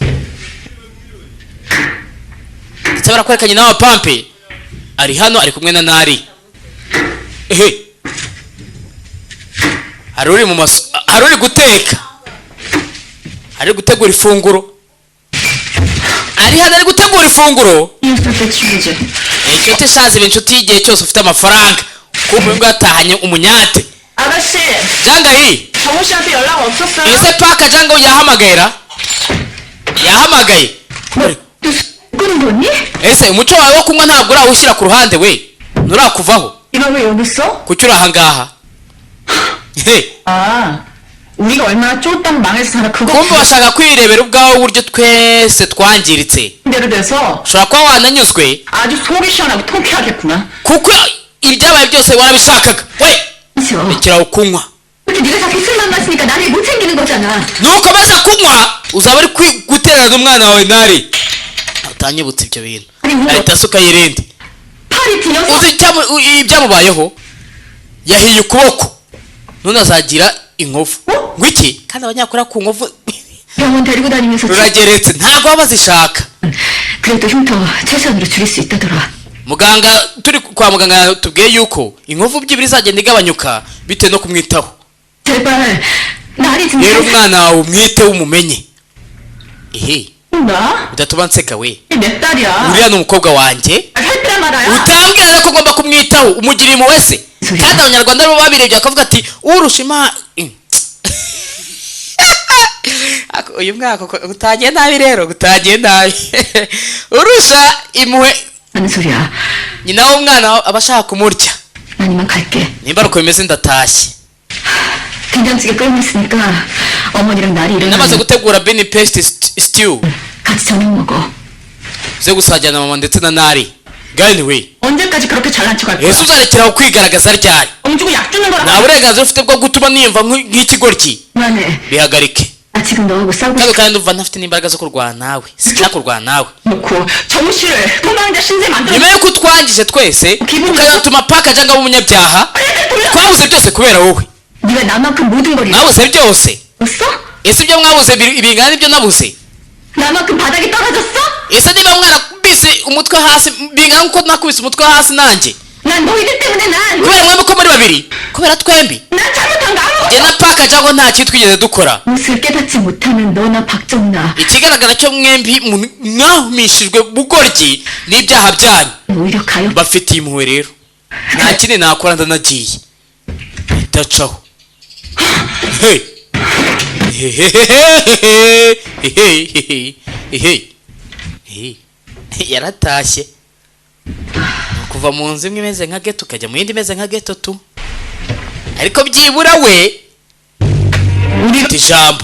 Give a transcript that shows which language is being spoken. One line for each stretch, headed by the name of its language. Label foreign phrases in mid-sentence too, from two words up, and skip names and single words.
Kinyarwanda: cyabara kwerekanye nawe pampe ari hano ari kumwe na Nari haruri mu maso haruri guteka ari gutegura ifunguro ari hano ari gutegura ifunguro inshuti shazi inshuti y'igihe cyose ufite amafaranga kuko ngo yatahanye umunyate
Korean: 아가씨,
Kinyarwanda: jangayi
Korean: 정우 씨한테 연락 없었어요?
Kinyarwanda: ese paka jango yahamagaye
Korean: 끊은 거니?
Kinyarwanda: ese umuco wawe wo kunywa ntabwo urawushyira ku ruhande we nturakuvaho
Korean: 이거 왜 여기 있어?
Kinyarwanda: kuki uri ahangaha
Korean: 아, 우리가 얼마나 쫄딱 망해서 살아 그거
Kinyarwanda: kumva bashaka kwirebera ubwawe uburyo twese twangiritse
Korean: 대로 돼서
Kinyarwanda: ushobora kuba wananyuzwe
Korean: 아주 속이 시원하고 통쾌하겠구나.
Kinyarwanda: kuko ibyabaye byose warabishakaga we
Korean: 그렇죠.
Kinyarwanda: rekeraho kunywa
Korean: 그렇게 네가 자기 술만 마시니까 나를 못 챙기는 거잖아.
Kinyarwanda: nukomeza kunywa uzaba uri gutererana umwana wawe nari utanyibutse ibyo bintu
Korean: 아니 뭐
Kinyarwanda: ahita asuka yirindi
Korean: 팔이 부여서
Kinyarwanda: uzi ibyamubayeho yahiye ukuboko none azagira inkovu ngo iki kandi abanyakora ku nkovu
Korean: 병원 데리고 다니면서
Kinyarwanda: rurageretse ntabwo baba bazishaka
Korean: 그래도 흉터 최선으로 줄일 수 있다더라.
Kinyarwanda: muganga turi kwa muganga tubwiye yuko inkovu by'ibiri izagenda igabanyuka bitewe no kumwitaho
Korean: 제발 나리 좀
Kinyarwanda: rero umwana wawe umwiteho umumenye
Korean: 나?
Kinyarwanda: udatuma nseka we
Korean: 내 딸이야.
Kinyarwanda: uriya ni umukobwa wanjye
Korean: 할때 말아야.
Kinyarwanda: utambwira rero ko ugomba kumwitaho umugira impuhwe se kandi abanyarwanda bo babirebye bakavuga ati urusha imana uyu mwaka utagiye nabi rero utagiye nabi urusha impuhwe
Korean: 하는 소리야.
Kinyarwanda: nyina w'umwana aba ashaka kumurya
Korean: 난 이만 갈게.
Kinyarwanda: nimba ari uko bimeze ndatashye
Korean: 된장찌개 끓고 있으니까 어머니랑 나리
Kinyarwanda: namaze
Korean: 일어나면
Kinyarwanda: gutegura beni pesite stew
Korean: 같이 저녁 먹어.
Kinyarwanda: zo gusangira na mama ndetse na nari gani we
Korean: 언제까지 그렇게 잘난 척할 거야?
Kinyarwanda: ese uzarekeraho kwigaragaza ryari
Korean: 엉주고 약 주는 거라.
Kinyarwanda: nta burenganzira ufite bwo gutuma niyumva nk'ikigoryi
Korean: 그만해.
Kinyarwanda: bihagarike
Korean: 나 지금 너하고 싸우고
Kinyarwanda: kandi
Korean: 싶어.
Kinyarwanda: kandi ndumva ntafite n'imbaraga zo kurwana nawe sinshaka kurwana nawe
Korean: 놓고 정씨를 도망자 신세 만들어.
Kinyarwanda: nyuma y'uko utwangije twese ukazatuma paka cyangwa umunyabyaha twabuze byose kubera wowe
Korean: 네가 나만큼 모든 걸
Kinyarwanda: mwabuze byose
Korean: 잃었어?
Kinyarwanda: ese ibyo mwabuze bingana n'ibyo nabuze
Korean: 나만큼 바닥에 떨어졌어?
Kinyarwanda: ese niba mwarakubise umutwe hasi bingana nk'uko nakubise umutwe hasi nanjye
Korean: 난 너희들 때문에 난
Kinyarwanda: kubera mwembi uko muri babiri kubera twembi
Korean: 잘못한 거 아무것도
Kinyarwanda: njye na paka cyangwa nta kintu twigeze dukora
Korean: 무엇을 깨닫지 못하는 너나 박정나
Kinyarwanda: ikigaragara cyo mwembi mwahumishijwe bugoryi n'ibyaha byanyu
Korean: 오히려 가요.
Kinyarwanda: bafitiye impuhwe rero nta kindi nakora ndanagiye ndacaho yaratashye kuva mu nzu imwe imeze nka geto ukajya mu yindi imeze nka geto tu ariko byibura we ufite ijambo